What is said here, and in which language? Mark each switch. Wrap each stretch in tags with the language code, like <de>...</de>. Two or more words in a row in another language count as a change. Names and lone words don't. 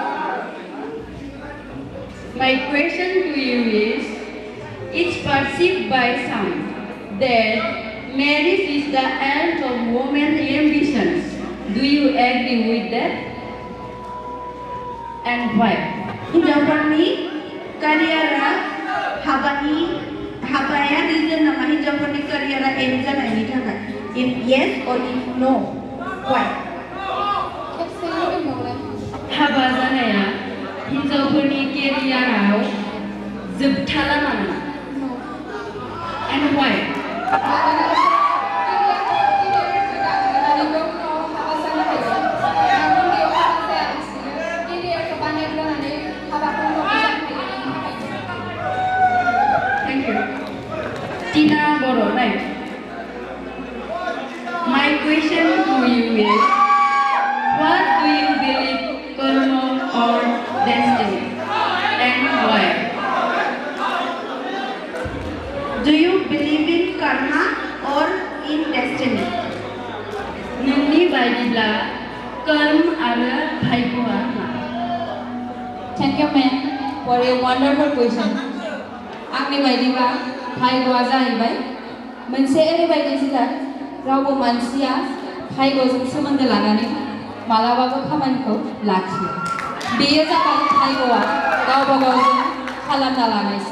<en>My question to you is, it's perceived by some that marriage is the end of women's ambitions. Do you agree with that? And why?</en> <brx>हिन्जावफोरनि career-आ हाबाया reason नामा हिन्जावफोरनि career-आ end जानायनि थाखाय?</brx> <en>If yes or if no, why?</en> <brx>हाबा जानाया हिन्जावफोरनि career-आव जोबथाला नामा?</brx> <en>And why? Thank you. Tina Boro, right? My question to you is, what do you believe, karma or destiny, and why? Do you believe in karma or in destiny?</en> <brx>नोंनि बायदिब्ला कर्म आरो भाग्यआ मा?</brx> <en>Thank you, ma'am, for a wonderful question.</en> <brx>आंनि बायदिबा भाग्यआ जाहैबाय मोनसे ओरैबायदि जिराद रावबो मानसिया भाग्यजों सोमोन्दो लानानै मालाबाबो खामानिखौ लाखियो। बेयो जाबाय भाग्यआ गावबा गावजों खालामना लानायसो।</brx>